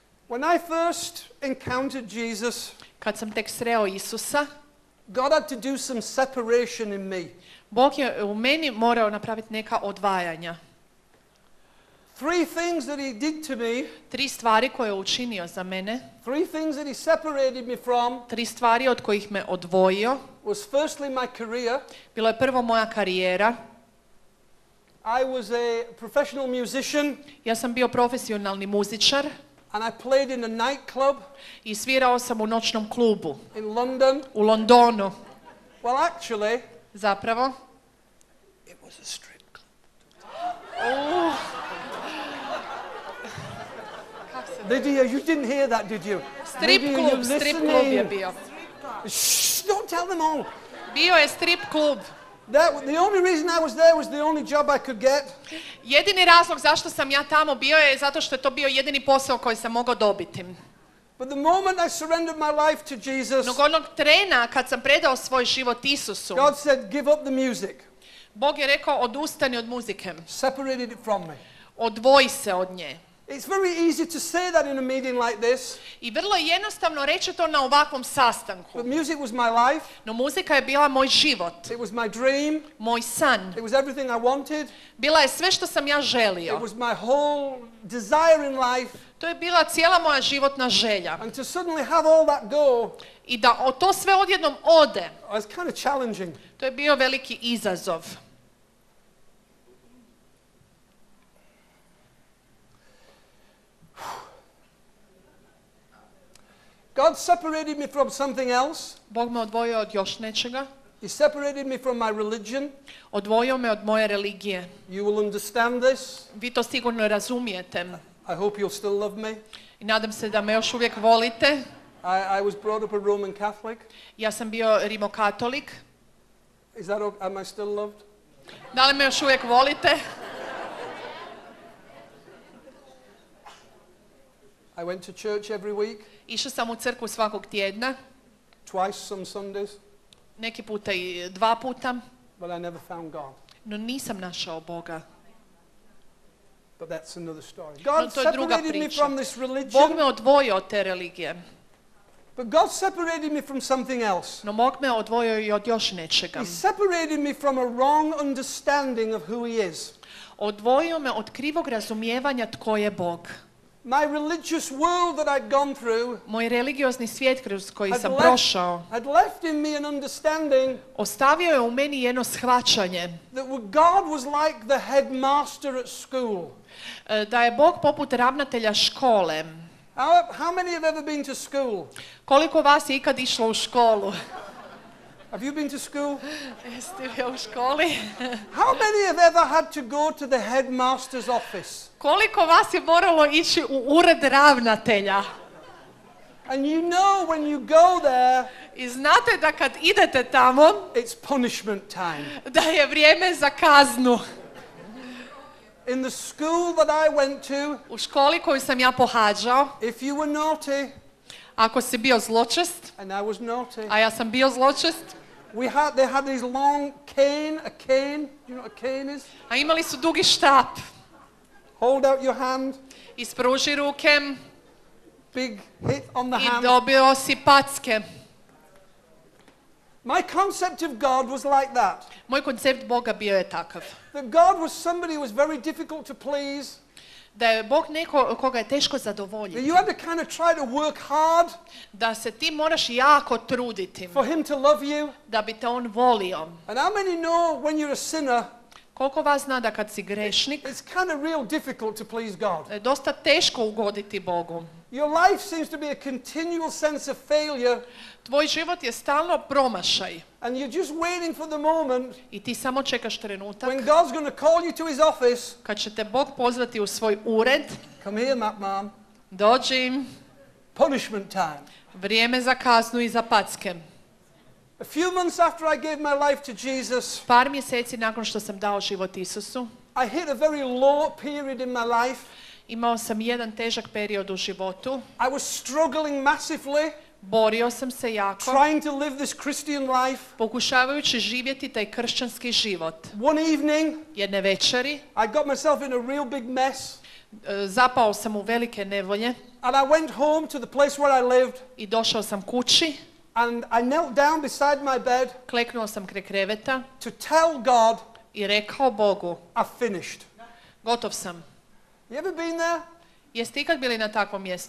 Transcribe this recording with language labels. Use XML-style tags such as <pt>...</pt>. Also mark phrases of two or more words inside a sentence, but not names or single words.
<en>When I first encountered Jesus,</en> <hr>kad sam tek sreo Isusa,</hr> <en>God had to do some separation in me.</en> <hr>Bog je u meni morao napraviti neka odvajanja.</hr> <en>3 things that he did to me,</en> <hr>3 stvari koje je učinio za mene,</hr> <en>3 things that he separated me from,</en> <hr>3 stvari od kojih me odvojio.</hr> <en>was firstly my career.</en> <hr>Bilo je prvo moja karijera.</hr> <en>I was a professional musician</en> <hr>Ja sam bio profesionalni muzičar</hr> <en>and I played in a nightclub</en> <hr>i svirao sam u noćnom klubu</hr> <en>in London.</en> <hr>u Londonu.</hr> <en>Well, actually,</en> <hr>Zapravo,</hr> <en>it was a strip club. Lydia, you didn't hear that, did you?</en> <hr>strip Lydia, klub,</hr> <en>you're</en> <hr>strip klub je</hr> <en>listening.</en> <hr>bio.</hr> <en>Shh, don't tell them all.</en> <hr>Bio je strip klub.</hr> <en>The only reason I was there was the only job I could get.</en> <hr>Jedini razlog zašto sam ja tamo bio je zato što je to bio jedini posao koji sam mogao dobiti.</hr> <en>But the moment I surrendered my life to Jesus,</en> <hr>No onog trena kad sam predao svoj život Isusu,</hr> <en>God said, give up the music.</en> <hr>Bog je rekao odustani od muzike.</hr> <en>Separated it from me.</en> <hr>Odvoji se od nje.</hr> <en>It's very easy to say that in a meeting like this,</en> <hr>I vrlo je jednostavno reći to na ovakvom sastanku.</hr> <en>but music was my life.</en> <hr>No muzika je bila moj život,</hr> <en>It was my dream.</en> <hr>moj san.</hr> <en>It was everything I wanted.</en> <hr>Bila je sve što sam ja</hr> <en>It</en> <hr>želio.</hr> <en>was my whole desire in life.</en> <hr>To je bila cijela moja životna želja.</hr> <en>And to suddenly have all that go,</en> <hr>I da to sve odjednom ode,</hr> <en>was kind of challenging.</en> <hr>to je bio veliki izazov.</hr> <en>God separated me from something else.</en> <hr>Bog me odvojio od još nečega.</hr> <en>He separated me from my religion.</en> <hr>Odvojio me od moje religije.</hr> <en>You will understand this.</en> <hr>Vi to sigurno razumijete.</hr> <en>I hope you'll still love me.</en> <hr>I nadam se da me još uvijek volite.</hr> <en>I was brought up a Roman Catholic.</en> <hr>Ja sam bio rimokatolik.</hr> <en>Is that okay? Am I still loved?</en> <hr>Da li me još uvijek volite?</hr> <en>I went to church every week,</en> <hr>Išao sam u crkvu svakog tjedna,</hr> <en>twice some Sundays,</en> <hr>neki puta i 2 puta,</hr> <en>but I never found God.</en> <hr>no nisam našao Boga.</hr> <en>But that's another story.</en> <hr>No,</hr> <en>God</en> <hr>to je druga</hr> <en>separated me</en> <hr>priča.</hr> <en>from this</en> <hr>Bog me</hr> <en>religion,</en> <hr>odvojio od te religije,</hr> <en>but God separated me from something else.</en> <hr>no Bog me odvojio i od još nečega.</hr> <en>He separated me from a wrong understanding of who He is.</en> <hr>Odvojio me od krivog razumijevanja tko je Bog.</hr> <en>My religious world that I'd gone through</en> <hr>Moj religiozni svijet kroz koji</hr> <en>had</en> <hr>sam</hr> <en>left,</en> <hr>prošao</hr> <en>had left in me an understanding</en> <hr>ostavio je u meni jedno shvaćanje</hr> <en>that God was like the headmaster at school.</en> <hr>Da je Bog poput ravnatelja škole.</hr> <en>How many have ever been to school?</en> <hr>Koliko vas je ikad išlo u školu?</hr> <en>Have you been to school?</en> <hr>Jeste li u školi?</hr> <en>How many have ever had to go to the headmaster's office?</en> <hr>Koliko vas je moralo ići u ured ravnatelja?</hr> <en>And you know when you go there,</en> <hr>I znate da kad idete tamo,</hr> <en>it's punishment time.</en> <hr>da je vrijeme za kaznu.</hr> <en>In the school that I went to,</en> <hr>U školi koju sam ja pohađao,</hr> <en>if you were naughty,</en> <hr>ako si bio zločest,</hr> <en>and I was naughty,</en> <hr>a ja sam bio zločest,</hr> <en>they had these long cane, a cane, do you know what a cane is?</en> <hr>a imali su dugi štap.</hr> <en>Hold out your hand,</en> <hr>Ispruži ruke</hr> <en>big hit on the</en> <hr>i</hr> <en>hand.</en> <hr>dobio si packe.</hr> <en>My concept of God was like that.</en> <hr>Moj koncept Boga bio je takav.</hr> <en>That God was somebody who was very difficult to please.</en> <hr>Da je Bog neko koga je teško</hr> <en>That</en> <hr>zadovoljiti.</hr> <en>you had to kind of try to work hard</en> <hr>Da se ti moraš jako truditi</hr> <en>for Him to love you.</en> <hr>da bi te on volio.</hr> <en>And how many know when you're a sinner,</en> <hr>Koliko vas zna da kad si grešnik,</hr> <en>it's kind of real difficult to please God.</en> <hr>da je dosta teško ugoditi Bogu.</hr> <en>Your life seems to be a continual sense of failure,</en> <hr>Tvoj život je stalno promašaj</hr> <en>and you're just waiting for the moment</en> <hr>i ti samo čekaš trenutak</hr> <en>when God's going to call you to His office.</en> <hr>kad će te Bog pozvati u svoj ured.</hr> <en>Come here, mom.</en> <hr>Dođi,</hr> <en>Punishment time.</en> <hr>vrijeme za kaznu i za packe.</hr> <en>A few months after I gave my life to Jesus,</en> <hr>Par mjeseci nakon što sam dao život Isusu,</hr> <en>I hit a very low period in my life.</en> <hr>imao sam jedan težak period u životu.</hr> <en>I was struggling massively.</en> <hr>Borio sam se jako,</hr> <en>trying to live this Christian life.</en> <hr>pokušavajući živjeti taj kršćanski život.</hr> <en>One evening,</en> <hr>Jedne večeri</hr> <en>I got myself in a real big mess.</en> <hr>zapao sam u velike nevolje</hr> <en>And I went home to the place where I lived.</en> <hr>i došao sam kući,</hr> <en>And I knelt down beside my bed</en> <hr>kleknuo sam kraj kreveta</hr> <en>to tell God,</en> <hr>i rekao Bogu,</hr> <en>I've finished.</en> <hr>gotov sam.</hr> <en>You ever been there?</en> <hr>Jeste ikad bili na takvom mjestu?</hr>